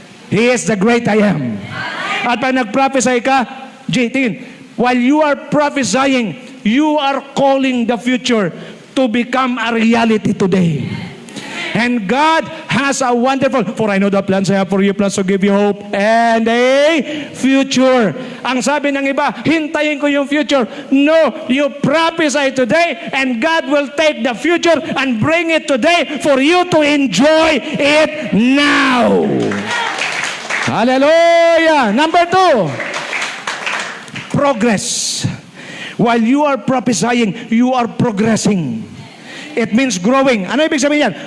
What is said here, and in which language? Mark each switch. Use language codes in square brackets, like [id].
[en] He is the great I am. [tl] At pag nag-prophesy ka, tingin, [en] while you are prophesying, you are calling the future to become a reality today. And God has a wonderful, for I know the plans I have for you, plans to give you hope and a future. [tl] Ang sabi ng iba, hintayin ko yung future. [en] No, you prophesy today and God will take the future and bring it today for you to enjoy it now. Hallelujah! Number 2, progress. While you are prophesying, you are progressing. It means growing. [tl] Ano ibig sabihin yan?